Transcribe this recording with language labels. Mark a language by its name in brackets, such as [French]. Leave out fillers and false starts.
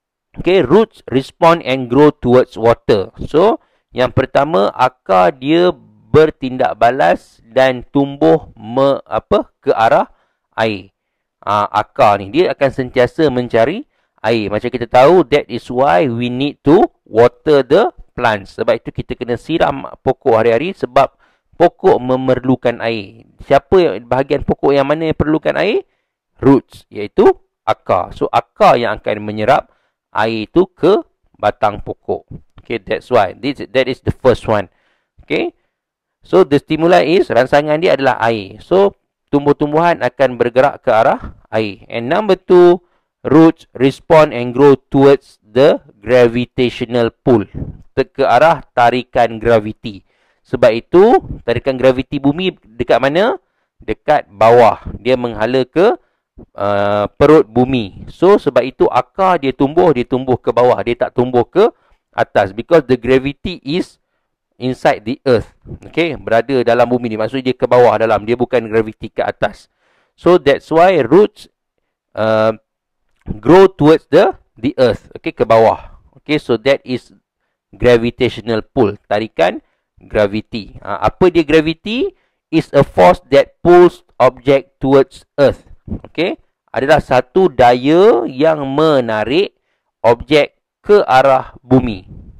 [English] Okay, roots respond and grow towards water. [Malay] So yang pertama, akar dia bertindak balas dan tumbuh ke arah air. Akar ni dia akan sentiasa mencari air. Macam kita tahu, [English] that is why we need to water the plants. [Malay] Sebab itu kita kena siram pokok hari-hari sebab pokok memerlukan air. Siapa bahagian pokok yang mana yang perlukan air? Roots, iaitu akar. So akar yang akan menyerap air itu ke batang pokok. [English] Okay, that's why that is the first one. Okay, so the stimuli is, [Malay] rangsangan dia adalah air. So tumbuh-tumbuhan akan bergerak ke arah air. [English] And number 2, roots respond and grow towards the gravitational pull. [Malay] Ke arah tarikan graviti. Sebab itu, tarikan graviti bumi dekat mana? Dekat bawah. Dia menghala ke perut bumi. So, sebab itu akar dia tumbuh ke bawah. Dia tak tumbuh ke atas. [English] Because the gravity is inside the earth. [Malay] Okay, berada dalam bumi ni. Maksudnya dia ke bawah dalam. Dia bukan gravity ke atas. [English] So that's why roots grow towards the earth. Okay, [Malay] ke bawah. [English] Okay, so that is gravitational pull. [Malay] Tarikan gravity. Apa dia gravity? [English] Is a force that pulls object towards earth. [Malay] Okay, adalah satu daya yang menarik objek ke arah bumi.